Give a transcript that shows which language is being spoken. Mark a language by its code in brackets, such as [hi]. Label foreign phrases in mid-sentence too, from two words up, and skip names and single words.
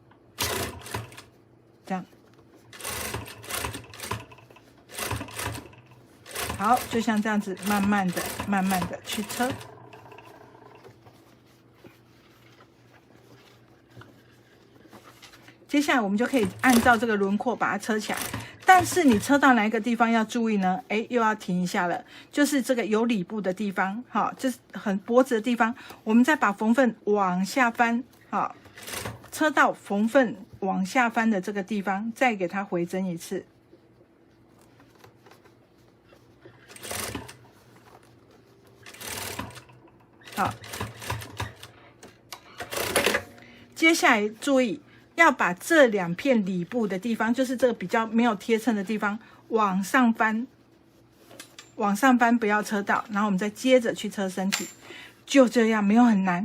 [zh] 這樣，好，就像這樣子，慢慢的去車。接下來我們就可以按照這個輪廓把它車起来。但是你車到哪一個地方要注意呢？哎，又要停一下了，就是這個有裡部的地方，好，就是很脖子的地方，我們再把縫份往下翻，好，車到縫份往下翻的這個地方，再給它回針一次。好，接下來注意要把這兩片裡部的地方，就是這個比較沒有貼襯的地方，往上翻，往上翻，不要車到，然後我們再接着去車身體，就這樣，沒有很難。